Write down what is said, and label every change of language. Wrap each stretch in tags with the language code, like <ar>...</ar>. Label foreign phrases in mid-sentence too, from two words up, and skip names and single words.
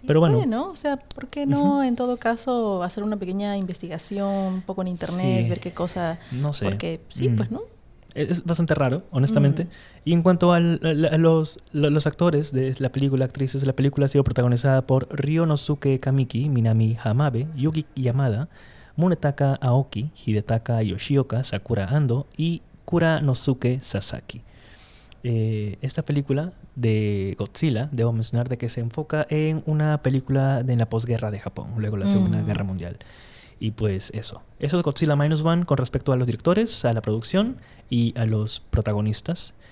<es>pero bueno, o sea, ¿por qué no en todo caso hacer una pequeña investigación un poco en internet, ver qué cosa? No sé. Porque pues, ¿no? Es bastante raro, honestamente. Y en cuanto a los actores de la película, actrices, la película ha sido protagonizada por Ryonosuke Kamiki, Minami Hamabe, Yuki Yamada, Munetaka Aoki, Hidetaka Yoshioka, Sakura Ando y Kuranosuke Sasaki. Esta película de Godzilla, debo mencionar de que se enfoca en una película de la posguerra de Japón, luego la Segunda Guerra Mundial. Y pues eso es Godzilla Minus One con respecto a los directores, a la producción y a los protagonistas.</es>